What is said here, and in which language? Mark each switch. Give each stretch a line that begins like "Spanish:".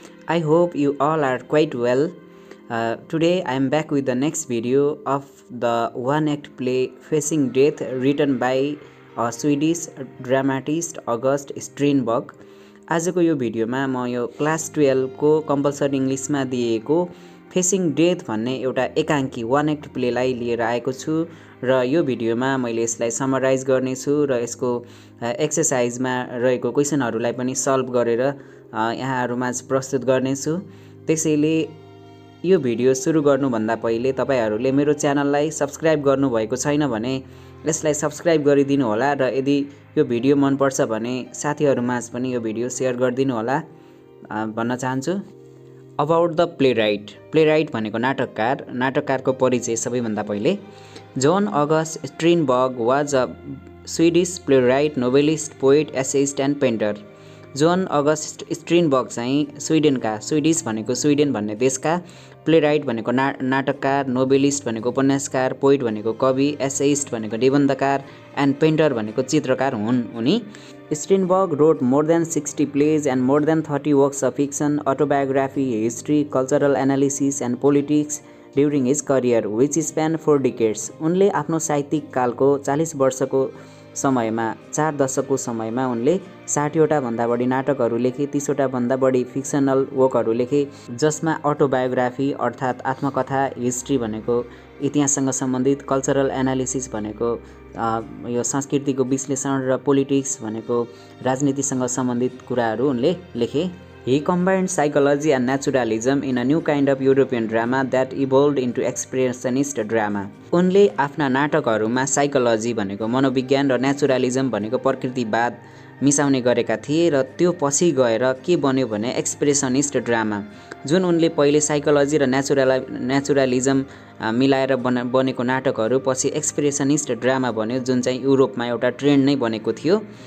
English: I hope you all are quite well. Today I am back with the next video of the one-act play Facing Death written by a Swedish dramatist August Strindberg.
Nepali: आजको यो भिडियोमा म यो class 12 को compulsory इंग्लिशमा दिएको facing death भन्ने एउटा एकाङ्की वन act प्लेलाई लिएर आएको छु र यो भिडियोमा मैले यसलाई समराइज गर्ने छु र यसको एक्सरसाइजमा रहेको क्वेशनहरुलाई पनि सल्भ गरेर यहाँहरुमा प्रस्तुत गर्ने छु। त्यसैले यो भिडियो सुरु गर्नु भन्दा पहिले तपाईहरुले मेरो च्यानललाई सब्स्क्राइब गर्नु भएको छैन भने यसलाई सब्स्क्राइब गरिदिनु होला र यदि यो भिडियो मन पर्छ भने साथीहरुमाझ पनि यो भिडियो शेयर गरिदिनु होला भन्न चाहन्छु।
English: about the playwright
Nepali: भनेको नाटककारको परिचय सबैभन्दा पहिले।
English: John August Strindberg was a Swedish playwright, novelist, poet, essayist and painter.
Nepali: John August स्ट्रिनबर्ग चाहिँ स्विडिश भनेको स्विडेन भन्ने देशका, प्लेराइट भनेको नाटककार, नोवेलिस्ट भनेको उपन्यासकार, पोइट भनेको कवि, एसेइस्ट भनेको निबन्धकार एन्ड पेन्टर भनेको चित्रकार हुन्। उनी
English: Strindberg wrote more than 60 plays and more than 30 works of fiction, autobiography, history, cultural analysis and politics during his career, which spanned 4 decades.
Nepali: उनले आफ्नो साहित्यिक कालको 40 वर्षको समयमा 4 दशकको समयमा उनले 60 वटा भन्दा बढी नाटकहरू लेखे, 30 वटा भन्दा बढी फिक्सनल वर्कहरू लेखे, जसमा अटोबायोग्राफी अर्थात् आत्मकथा, हिस्ट्री भनेको इतिहाससँग सम्बन्धित, कल्चरल एनालिसिस भनेको यो संस्कृतिको विश्लेषण र पोलिटिक्स भनेको राजनीतिसँग सम्बन्धित कुराहरू उनले लेखे।
English: He combined psychology and naturalism in a new kind of European drama that evolved into expressionist drama.
Nepali: उनले आफ्ना नाटकहरूमा साइकोलोजी भनेको मनोविज्ञान र नेचुरलिज्म भनेको प्रकृतिवाद मिसाउने गरेका थिए र त्यो पछि गएर के बन्यो भने एक्सप्रेसनिस्ट ड्रामा। जुन उनले पहिले साइकोलोजी र नेचुरलिज्म मिलाएर बनेको नाटकहरू पछि एक्सप्रेसनिस्ट ड्रामा बन्यो, जुन चाहिँ युरोपमा एउटा ट्रेन्ड नै बनेको थियो।